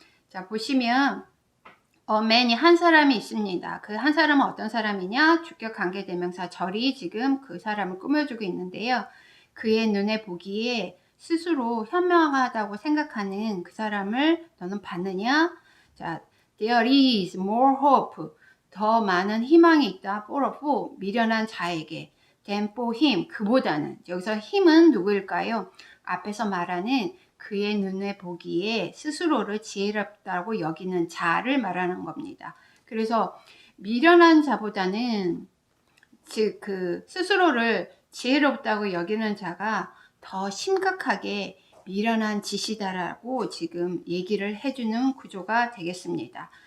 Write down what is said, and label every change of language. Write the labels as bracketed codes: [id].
[ko] 자, 보시면 man이 한 사람이 있습니다. 그 한 사람은 어떤 사람이냐? 주격 관계 대명사 절이 지금 그 사람을 꾸며주고 있는데요. 그의 눈에 보기에 스스로 현명하다고 생각하는 그 사람을 너는 봤느냐? [en] 자, there is more hope. [ko] 더 많은 희망이 있다. [en] for a fool, [ko] 미련한 자에게. [en] than for him, [ko] 그보다는. 여기서 힘은 누구일까요? 앞에서 말하는 그의 눈에 보기에 스스로를 지혜롭다고 여기는 자를 말하는 겁니다. 그래서 미련한 자보다는 즉 스스로를 지혜롭다고 여기는 자가 더 심각하게 미련한 짓이다라고 지금 얘기를 해주는 구조가 되겠습니다.